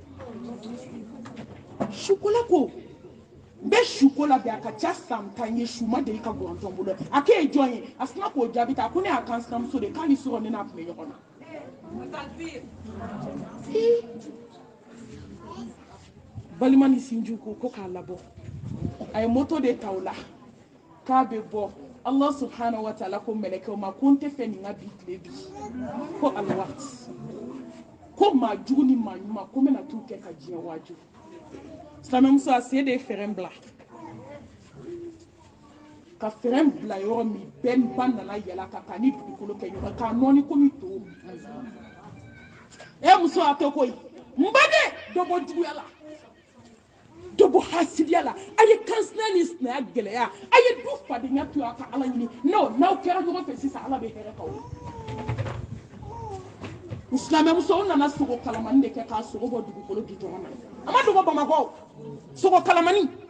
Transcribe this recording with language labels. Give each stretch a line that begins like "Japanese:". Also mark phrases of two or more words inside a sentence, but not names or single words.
Bambara: sukola ko n bɛ suko la bi a ka ca san 10 ye su ma deli ka gɔrɔntɔ n bolo a k'e ye jɔn ye a sina k'o jaabi ta a ko ne y'a kan sinamuso de k'ale sɔrɔ ne n'a tun bɛ ɲɔgɔn na balima ni sinjiw ko k'a labɔ a ye moto de ta o la k'a bɛ bɔ
Arabic: الله سبحانه وتعالى
Bambara: ko mɛlɛkɛw ma ko n tɛ fɛ nin ka bi tile bi ko alwaqt ko maa jugu ni maa ɲuman ko n bɛna t'u kɛ ka diɲɛ waaju silamɛmuso a sen de ye fɛrɛn bila ka fɛrɛn bila yɔrɔ min bɛɛ ba nana yɛlɛ a kan k'a ni dugukolo kɛ ɲɔgɔn k'a nɔɔni komi to muso a to koyi n baden dɔ bɔ juguya la dɔ bɔ hasidiya la a ye kansinaya ni sinaya gɛlɛya a ye du fadenya to a ka ala ɲini n'aw kɛra ɲɔgɔn fɛ sisan ala bɛ hɛrɛ k'aw ye silamɛmuso nana sogo kalamani de kɛ k'a sogo bɔ dugukolo gidɔrɔn na a ma dogo bamakɔ sogo kalamani